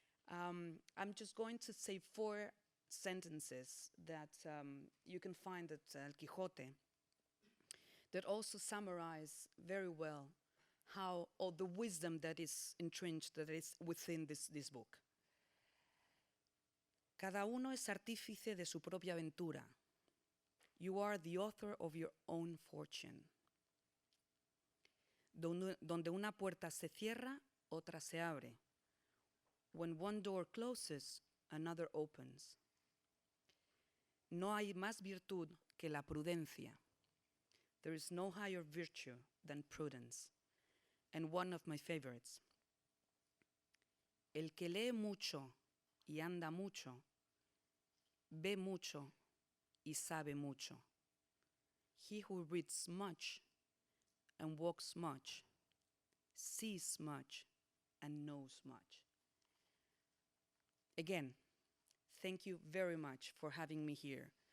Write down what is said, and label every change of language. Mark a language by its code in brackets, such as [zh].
[en] I'm just going to say 4 sentences that you can find at El Quijote that also summarize very well how all the wisdom that is entrenched, that is within this book. [es] Cada uno es artífice de su propia aventura. [en] You are the author of your own fortune. [es] Donde una puerta se cierra, otra se abre. [en] When one door closes, another opens. [es] No hay más virtud que la prudencia. [en] There is no higher virtue than prudence. And one of my favorites. [es] El que lee mucho y anda mucho, ve mucho y sabe mucho. [en] He who reads much and walks much, sees much and knows much. Again, thank you very much for having me here.